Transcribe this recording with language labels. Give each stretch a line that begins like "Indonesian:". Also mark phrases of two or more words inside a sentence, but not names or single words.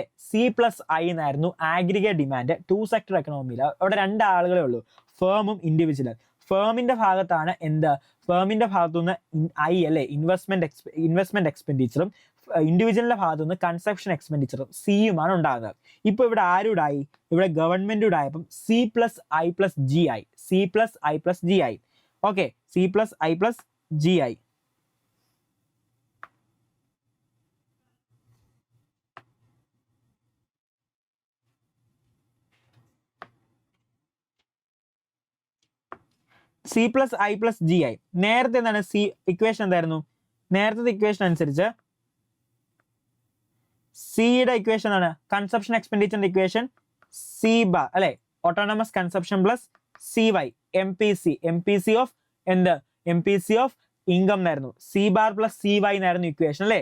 Malayalam: C+I എന്നായിരുന്നു
English: aggregate demand
Malayalam: 2
English: sector economy.
Malayalam: അവിടെ 2 ആളുകളേ ഉള്ളൂ, ഫേമും ഇൻഡിവിജ്വലും. ഫേമിന്റെ ഭാഗത്താണ് എന്ത്? ഫേമിന്റെ ഭാഗത്തുനിന്ന് I അല്ലെ,
English: investment expenditure,
Malayalam: ഇൻഡിവിജ്വലിന്റെ ഭാഗത്തുനിന്ന്
English: consumption expenditure
Malayalam: സിയുമാണ് ഉണ്ടാകുന്നത്. ഇപ്പൊ ഇവിടെ ആരുടായി? ഇവിടെ ഗവൺമെന്റുടായപ്പം C+I+GI. C+I+GI. ഓക്കെ, C+I+GI. C+I+GI. നേരത്തെ എന്താണ് ഇക്വേഷൻ എന്തായിരുന്നു? നേരത്തെ ഇക്വേഷൻ അനുസരിച്ച് സിയുടെ ഇക്വേഷൻ ആണ്
English: consumption expenditure
Malayalam: ഇക്വേഷൻ
English: C bar
Malayalam: അല്ലെ,
English: autonomous consumption plus CY, MPC of
Malayalam: എന്ത്?
English: MPC of income
Malayalam: എന്നായിരുന്നു.
English: C bar plus CY
Malayalam: എന്നായിരുന്നു ഇക്വേഷൻ അല്ലെ.